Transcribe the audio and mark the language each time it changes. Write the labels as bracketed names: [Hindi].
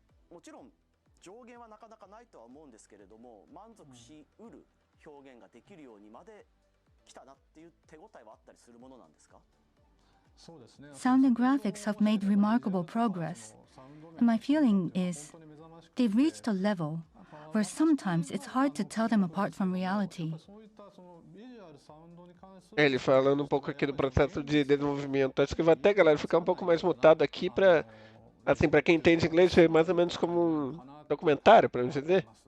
[Japanese] もちろん上限はなかなかないとは思うんですけれども、満足しうる表現ができるようにまで来たなっていう手応えはあったりするものなんですか？ [English] Sound and graphics have made remarkable progress, and my feeling is they've reached a level where sometimes it's hard to tell them apart from reality. [Portuguese] Ele falando um pouco aqui do processo de desenvolvimento. Acho que vai até, galera, ficar um pouco mais mutado aqui pra, assim, pra quem entende inglês, ver mais ou menos como um documentário, pra gente dizer.